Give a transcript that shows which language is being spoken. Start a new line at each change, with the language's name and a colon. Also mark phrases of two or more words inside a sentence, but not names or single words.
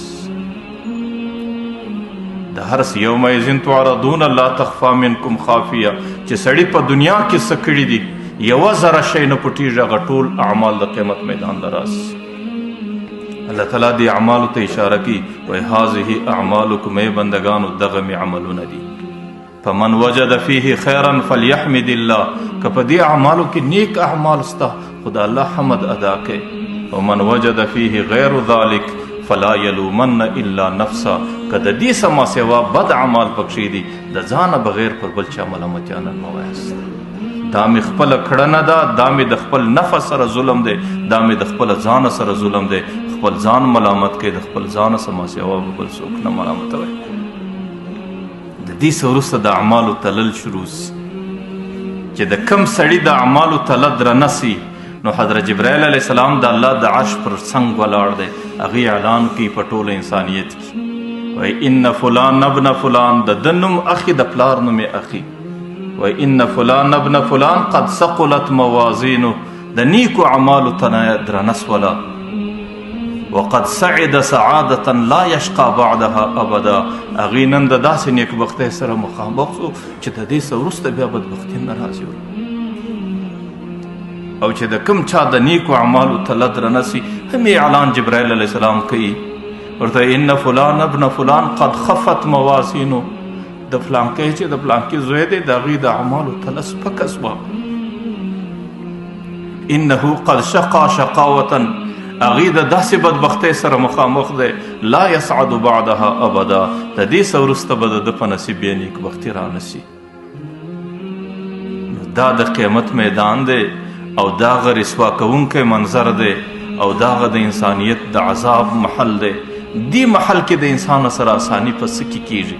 Pashto: د هر څه
Arabic: یومئذ تعرضون لا تخفی منکم خافیه،
Pashto: چې سړي په دنیا کې څه کړي دي 1,000 شی نه پټېږي، هغه ټول اعمال د قیامت میدان له راسي. الله تعالی دې اعمالو ته اشاره کوي، وایي
Arabic: هذه اعمالکم،
Pashto: ای بندگانو دغه مې عملونه دي.
Arabic: فمن وجد فیه خیرا فلیحمد الله،
Pashto: که په دې اعمالو کې نیک اعمال سته خو د الله حمد ادا کوي.
Arabic: ومن وجد فیه غیر ذلک فلا یلومن الا نفسه،
Pashto: که د دې سما سوا بد اعمال پکښې دي د ځانه بغیر پر بل چا ملامتیانه مه وایاست. دا مې خپله کړنه ده، دا مې د خپل نفس سره ظلم دی، دا مې د خپله ځانه سره ظلم دی. خپل ځان ملامت کوي، د خپل ځانه سما سوا به بل څوک نه ملامتوئ. د دې څه وروسته د اعمالو تلل شروع سي، چې د کم سړي د اعمالو تله درنه سي، نو حضرت جبرائیل علیه السلام د الله د عرش پر څنګ ولاړ دی، هغې اعلان کوي په ټوله انسانیت کې، وایي
Arabic: ان فلان ابن فلان،
Pashto: د ده نوم اخي د پلار نوم یې اخي، وایي
Arabic: ان فلان ابن فلان قد ثقلت موازینو،
Pashto: د نیکو اعمالو تنه درنه سوله،
Arabic: وقد سعد سعادة لا يشقى بعدها ابدا،
Pashto: هغې نن د داسې نیکبختۍ سره مخامخ شو چې د دې څه وروسته بیا بدبختي نه راځي. او چې د کوم چا د نیکو اعمالو تله درنه سي، هم اعلان جبرائیل
Arabic: علیه السلام
Pashto: کوي، ورته
Arabic: ان فلان ابن فلان قد خفت موازینو،
Pashto: د فلانکۍ چې د فلانکي زوی دی د هغې د اعمالو تله سپکه سوه.
Arabic: انه قد شقا شقاوة،
Pashto: هغوی د داسې بدبختۍ سره مخامخ دی
Arabic: لا یسعد بعدها ابدا
Pashto: د دې څه وروسته به د ده په نصیب بیا نیکبختي رانسي. دا د قیامت میدان دی او دا هغه رسوا کوونکی منظر دی او دا هغه د انسانیت د عذاب محل دی. دې محل کې د انسان سره اساني په څه کې کیږي؟